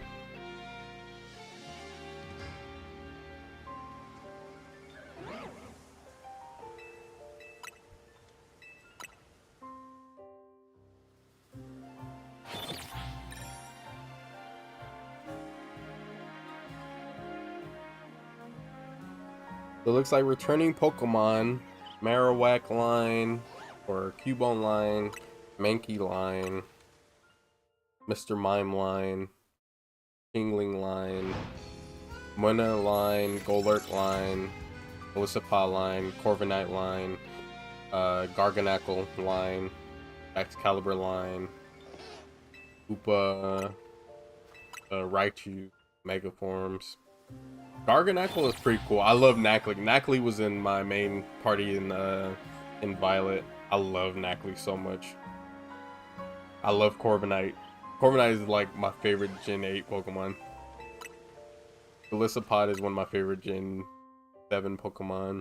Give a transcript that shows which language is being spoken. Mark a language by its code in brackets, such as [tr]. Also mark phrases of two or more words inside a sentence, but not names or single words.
[en] So it looks like returning Pokemon, Marowak line, or Cubone line, Mankey line, Mr. Mime line, Kingling line, Mona line, Golurk line, Elisapa line, Corviknight line, Garganacl line, Excalibur line, Koopa, Raichu, Mega Forms. Garganacl is pretty cool. I love Nacli. Nacli was in my main party in Violet. I love Nacli so much. I love Corviknight. Corviknight is like my favorite Gen 8 Pokemon. Elisapod is one of my favorite Gen 7 Pokemon.